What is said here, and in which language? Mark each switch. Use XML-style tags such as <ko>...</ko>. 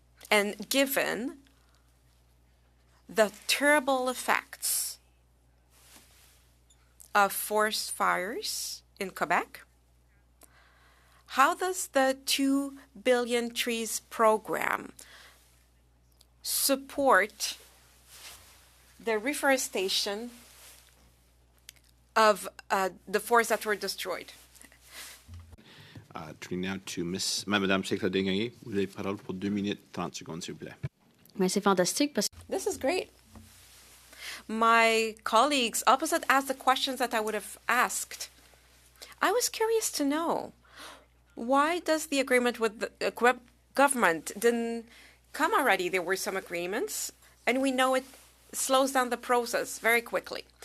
<en>And given the terrible effects of forest fires in Quebec, how does the 2 billion trees program support the reforestation of the forests that were destroyed? Turning now to</en> <fr>Madame Secrétaire Desgagnés, vous avez la parole pour 2 minutes 30 secondes, s'il vous plaît. Mais c'est fantastique parce que</fr> <en>This is great. My colleagues opposite asked the questions that I would have asked. I was curious to know, why does the agreement with the Quebec government didn't come already? There were some agreements, and we know it slows down the process very quickly.</en>